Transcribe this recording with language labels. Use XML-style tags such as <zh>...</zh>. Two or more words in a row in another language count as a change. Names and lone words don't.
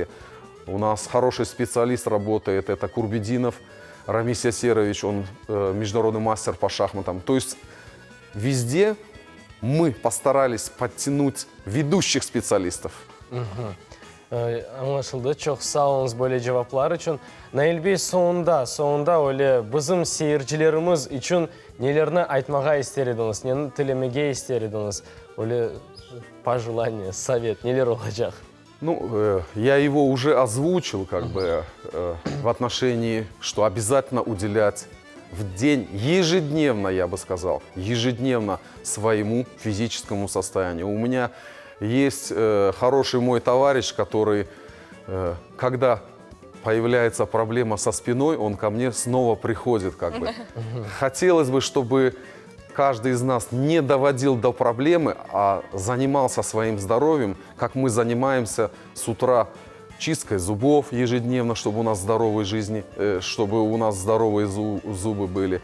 <ru>У нас хороший специалист работает, это Курбединов Рамис Ясерович, он международный мастер по шахматам. То есть везде мы постарались подтянуть ведущих специалистов.</ru> <crh>Аңлашылды, çok sağ olunuz böyle cevaplar için. Nail Bey sonunda öyle bizim seyircilerimiz için nelerini айтмаға ister ediniz, nelerini tilemege ister ediniz.</crh> <ru>Öyle пожелание, совет,</ru> <crh>neler olacak?</crh> <ru>Ну, я его уже озвучил, в отношении, что обязательно уделять в день, ежедневно, я бы сказал, ежедневно своему физическому состоянию. У меня есть хороший мой товарищ, который, когда появляется проблема со спиной, он ко мне снова приходит, Хотелось бы, чтобы каждый из нас не доводил до проблемы, а занимался своим здоровьем, как мы занимаемся с утра чисткой зубов ежедневно, чтобы у нас здоровые жизни, чтобы у нас здоровые зубы были.</ru>